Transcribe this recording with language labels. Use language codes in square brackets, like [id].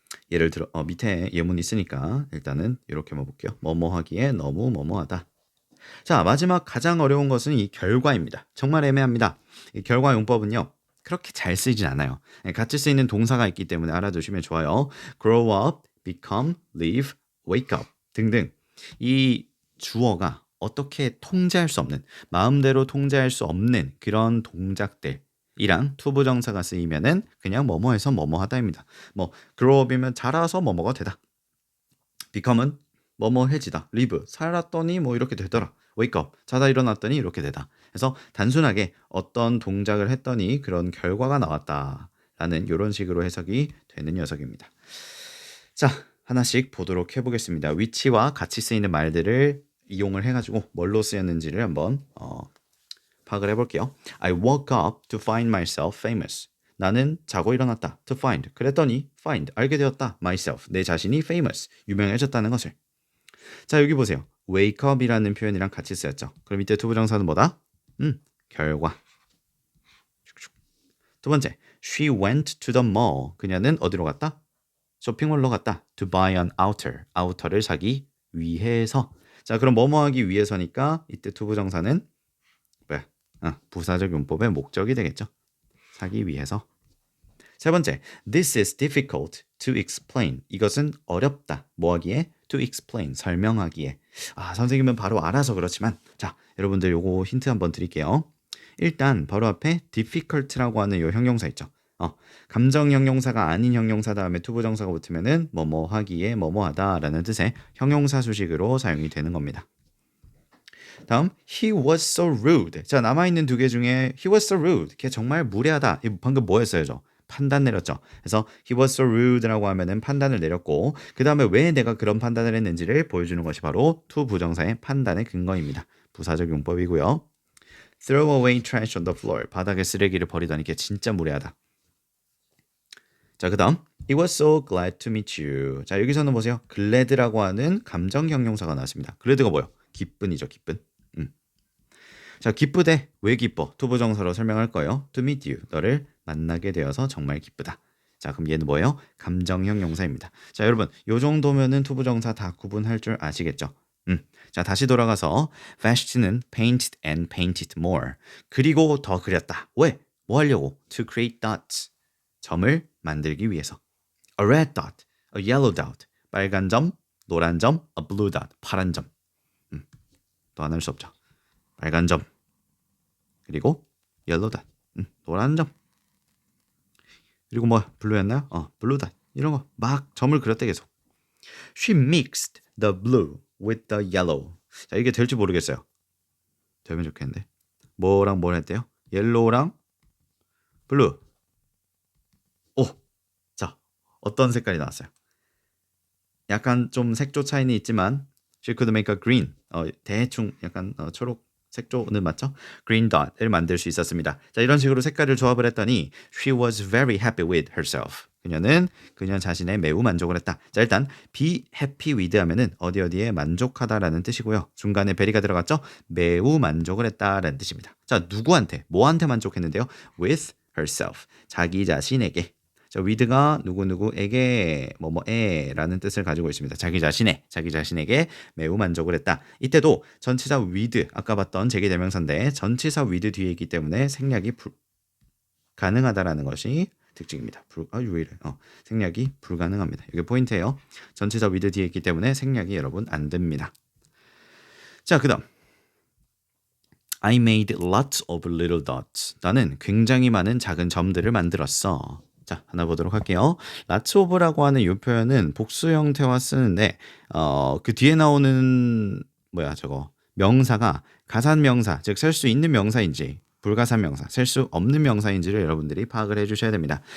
[ko] 예를 들어 밑에 예문이 있으니까 일단은 이렇게만 볼게요. 뭐뭐하기에 너무 뭐뭐하다. 자, 마지막 가장 어려운 것은 이 결과입니다. 정말 애매합니다. 이 결과 용법은요. 그렇게 잘 쓰이진 않아요. 같이 쓰이는 동사가 있기 때문에 알아두시면 좋아요. [en] grow up, become, live, wake up 등등. [ko] 이 주어가 어떻게 통제할 수 없는, 마음대로 통제할 수 없는 그런 동작들이랑 투부정사가 쓰이면은 그냥 뭐뭐해서 뭐뭐하다입니다. 뭐 grow up이면 자라서 뭐뭐가 되다. become은 뭐뭐해지다. live 살았더니 뭐 이렇게 되더라. wake up 자다 일어났더니 이렇게 되다. 그래서 단순하게 어떤 동작을 했더니 그런 결과가 나왔다라는 이런 식으로 해석이 되는 녀석입니다. 자, 하나씩 보도록 해보겠습니다. 위치와 같이 쓰이는 말들을 이용을 해가지고 뭘로 쓰였는지를 한번 파악을 해볼게요. [en] I woke up to find myself famous. [ko] 나는 자고 일어났다. [en] To find. [ko] 그랬더니 find. 알게 되었다. myself. 내 자신이 famous. 유명해졌다는 것을. 자, 여기 보세요. wake up이라는 표현이랑 같이 쓰였죠. 그럼 이때 투부정사는 뭐다? 결과. 두 번째, [en] she went to the mall. [ko] 그녀는 어디로 갔다? 쇼핑몰로 갔다. [en] To buy an outer. [ko] 아우터를 사기 위해서. 자, 그럼 뭐뭐 하기 위해서니까 이때 투부정사는 뭐야? 부사적 용법의 목적이 되겠죠. 사기 위해서. 세 번째, [en] this is difficult to explain. [ko] 이것은 어렵다. 뭐 하기에? To explain. 설명하기에. 선생님은 바로 알아서 그렇지만 자, 여러분들 요거 힌트 한번 드릴게요. 일단 바로 앞에 difficult라고 하는 요 형용사 있죠. 감정 형용사가 아닌 형용사 다음에 투부정사가 붙으면은 뭐뭐 하기에 뭐뭐 하다라는 뜻의 형용사 수식으로 사용이 되는 겁니다. 다음 [en] he was so rude. [ko] 자, 남아있는 두 개 중에 [en] he was so rude. [ko] 걔 정말 무례하다. 방금 뭐 했어요? 저 판단 내렸죠. 그래서 [en] he was so rude [ko] 라고 하면은 판단을 내렸고 그 다음에 왜 내가 그런 판단을 했는지를 보여주는 것이 바로 투부정사의 판단의 근거입니다. 부사적 용법이고요. [en] throw away trash on the floor. [ko] 바닥에 쓰레기를 버리다니 걔 진짜 무례하다. 자, 그 다음 [en] He was so glad to meet you. [ko] 자, 여기서는 보세요. glad라고 하는 감정 형용사가 나왔습니다. glad가 뭐예요? 기쁜이죠. 기쁜. 자, 기쁘대. 왜 기뻐? 투부정사로 설명할 거예요. [en] to meet you. [ko] 너를 만나게 되어서 정말 기쁘다. 자, 그럼 얘는 뭐예요? 감정 형용사입니다. 자, 여러분 요 정도면은 투부정사 다 구분할 줄 아시겠죠? 자, 다시 돌아가서 [en] Vashti는 painted and painted more. [ko] 그리고 더 그렸다. 왜? 뭐 하려고? [en] To create dots. [ko] 점을 만들기 위해서. [en] A red dot, a yellow dot. [ko] 빨간 점, 노란 점, [en] a blue dot. [ko] 파란 점. 또 안 할 수 없죠. 빨간 점. 그리고 [en] yellow dot. [ko] 노란 점. 그리고 뭐 블루였나요? blue dot. 이런 거 막 점을 그렸대 계속. [en] She mixed the blue with the yellow. [ko] 자, 이게 될지 모르겠어요. 되면 좋겠는데. 뭐랑 뭘 했대요? 옐로우랑 블루. 자, 어떤 색깔이 나왔어요? 약간 좀 색조 차이는 있지만 [en] she could make a green. [ko] 대충 약간 초록 색조는 맞죠? green dot을 만들 수 있었습니다. 자, 이런 식으로 색깔을 조합을 했더니 [en] she was very happy with herself. [ko] 그녀는 그녀 자신에 매우 만족을 했다. 자, 일단 be happy with 하면은 어디에 만족하다라는 뜻이고요. 중간에 very가 들어갔죠? 매우 만족을 했다라는 뜻입니다. 자, 누구한테? 뭐한테 만족했는데요? [en] with herself. [ko] 자기 자신에게. 자, with가 누구누구에게 뭐뭐에라는 뜻을 가지고 있습니다. 자기 자신에게 매우 만족을 했다. 이때도 전치사 with 아까 봤던 제기대명사인데 전치사 with 뒤에 있기 때문에 생략이 가능하다라는 것이 특징입니다. 왜 이래? 생략이 불가능합니다. 이게 포인트예요. 전치사 with 뒤에 있기 때문에 생략이 여러분 안 됩니다. 자, 그다음 [en] I made lots of little dots. [ko] 나는 굉장히 많은 작은 점들을 만들었어. 자, 하나 보도록 할게요. lots of라고 하는 이 표현은 복수 형태와 쓰는데 그 뒤에 나오는 명사가 가산명사, 즉 셀 수 있는 명사인지 불가산 명사, 셀 수 없는 명사인지를 여러분들이 파악을 해주셔야 됩니다.